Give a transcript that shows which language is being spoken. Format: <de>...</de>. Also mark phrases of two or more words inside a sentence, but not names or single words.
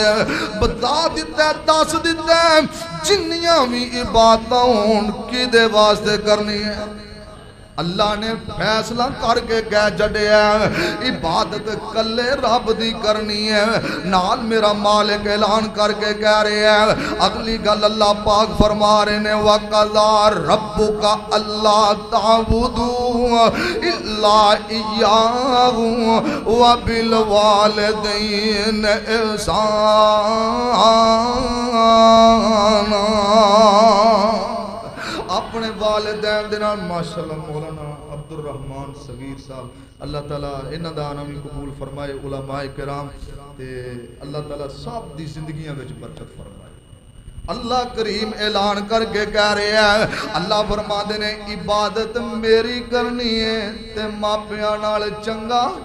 <pa>بتا دتا دس دتا جنیاں وی عبادتاں ہون کیدے واسطے کرنی ہے اللہ نے فیصلہ کر کے کہہ چھڈیا عبادت کلے رب دی کرنی ہے نال میرا مالک اعلان کر کے کہہ رہا ہے اگلی گل اللہ پاک فرما رہے نے</pa> <ar>وقضى ربك ألا تعبدوا إلا إياه وبالوالدين</ar> <pa>احسانا اپنے والدین دے نال ماشاءاللہ مولانا عبدالرحمن صغیر صاحب اللہ تعالیٰ انہاں دا نام وی قبول فرمائے علمائے کرام تے اللہ تعالیٰ سب دی زندگیاں وچ برکت فرمائے اللہ کریم اعلان کر کے کہہ رہا ہے اللہ فرماندے نے عبادت میری کرنی ہے تے ماپیاں نال چنگا</pa>